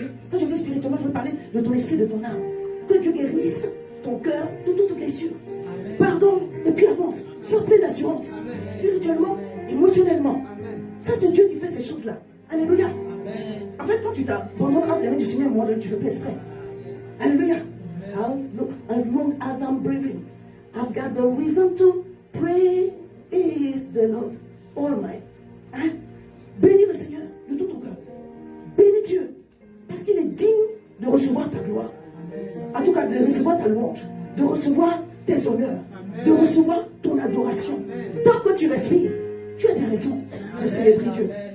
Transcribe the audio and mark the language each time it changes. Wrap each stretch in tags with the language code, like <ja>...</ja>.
<fr>Quand je dis spirituellement, je veux parler de ton esprit, de ton âme. Que Dieu guérisse ton cœur de toute blessure. Pardon, et puis avance. Sois plein d'assurance. Spirituellement, émotionnellement. Ça, c'est Dieu qui fait ces choses-là. Alléluia. En fait, quand tu t'abandonnes entre les mains du Seigneur, moi, tu ne fais pas exprès. Alléluia.</fr> <en>As long as I'm breathing, I've got the reason to praise the Lord Almighty.</en> <fr>Hein? Bénis le Seigneur de tout ton cœur. Bénis Dieu. Parce qu'il est digne de recevoir ta gloire. En tout cas, de recevoir ta louange. De recevoir tes honneurs. De recevoir ton adoration. Tant que tu respires, tu as des raisons de célébrer Dieu.</fr>